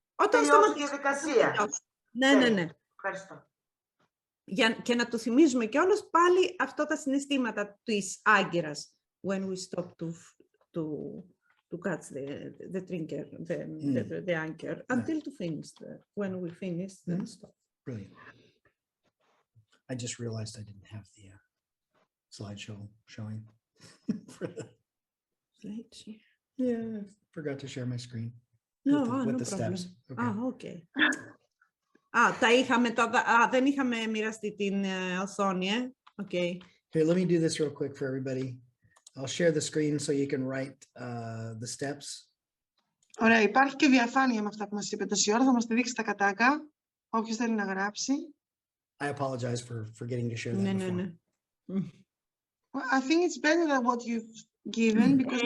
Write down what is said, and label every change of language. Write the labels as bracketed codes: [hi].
[el] τελειώσει η διαδικασία. Ναι. Ευχαριστώ. Και να του θυμίζουμε κιόλας πάλι αυτά τα συναισθήματα της άγκυρας. [en] When we stop to catch the trigger, the anchor, until to finish. When we finish, then stop. Brilliant. I just realized I didn't have the slideshow showing. Yeah, I forgot to share my screen with the steps. Okay. [el] Τα είχαμε δεν είχαμε μοιραστεί την οθόνη, Okay. [en] Here, let me do this real quick for everybody. I'll share the screen so you can write the steps. [el] Ωραία, υπάρχει και διαφάνεια με αυτά που μας είπε τόση ώρα. Θα μας τη δείξει τα κατάκα, όποιος θέλει να γράψει. [en] I apologize for forgetting to share that before. [el] Ναι. [en] I think it's better than what you've given.